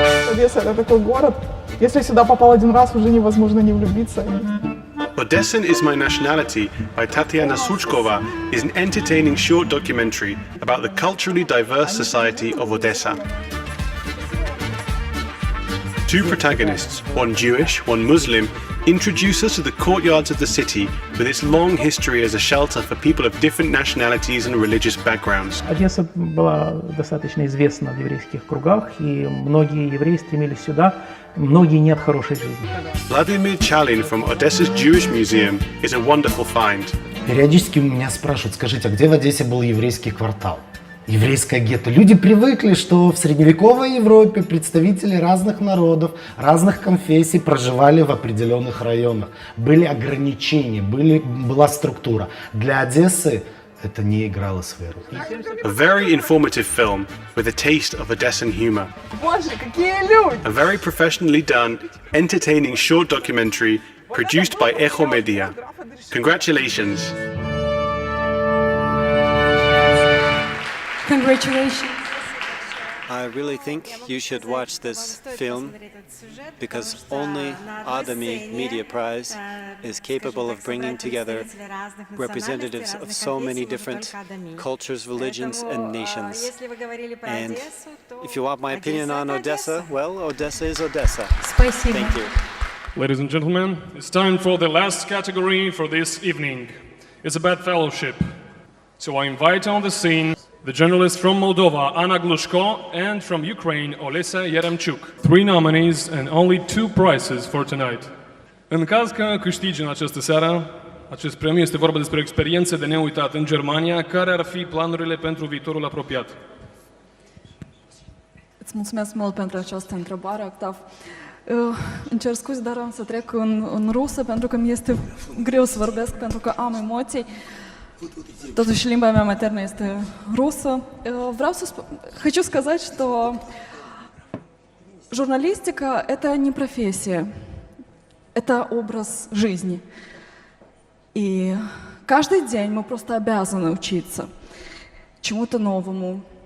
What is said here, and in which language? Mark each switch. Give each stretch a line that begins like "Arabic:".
Russian: Одесса — это такой город, если сюда попал один раз, уже невозможно не влюбиться.
English: Odessan is My Nationality by Tatiana Suchkova is an entertaining short documentary about the culturally diverse society of Odessa. Two protagonists, one Jewish, one Muslim, introduce us to the courtyards of the city with its long history as a shelter for people of different nationalities and religious backgrounds.
Russian: Одесса была достаточно известна в еврейских кругах, и многие евреи стремились сюда, многие не от хорошей жизни.
English: Vladimir Chalin from Odessa's Jewish Museum is a wonderful find.
Russian: Периодически меня спрашивают, скажите, а где в Одессе был еврейский квартал? Еврейское гетто. Люди привыкли, что в средневековой Европе представители разных народов, разных конфессий проживали в определенных районах. Были ограничения, была структура. Для Одессы это не играло своей роли.
English: A very informative film with a taste of Odessan humor.
Russian: Боже, какие люди!
English: A very professionally done, entertaining short documentary produced by Echo Media. Congratulations! Congratulations. I really think you should watch this film because only ADAMI Media Prize is capable of bringing together representatives of so many different cultures, religions, and nations. And if you want my opinion on Odessa, well, Odessa is Odessa. Thank you. Ladies and gentlemen, it's time for the last category for this evening. It's about fellowship. So I invite on the scene the journalist from Moldova, Anna Glushko, and from Ukraine, Olesa Yeremchuk. 3 nominees and only 2 prizes for tonight.
Romanian: În caz că câștigi în această seară acest premiu, este vorba despre o experiență de neuitat în Germania. Care ar fi planurile pentru viitorul apropiat? Îți mulțumesc mult pentru această întrebare, Octav. Îmi cer scuze, dar am să trec în rusă, pentru că mi este greu să vorbesc, pentru că am emoții. Totuși, limba mea maternă este rusă.
Russian: Хочу сказать, что журналистика – это не профессия, это образ жизни. И Каждый день мы просто обязаны учиться чему-то новому.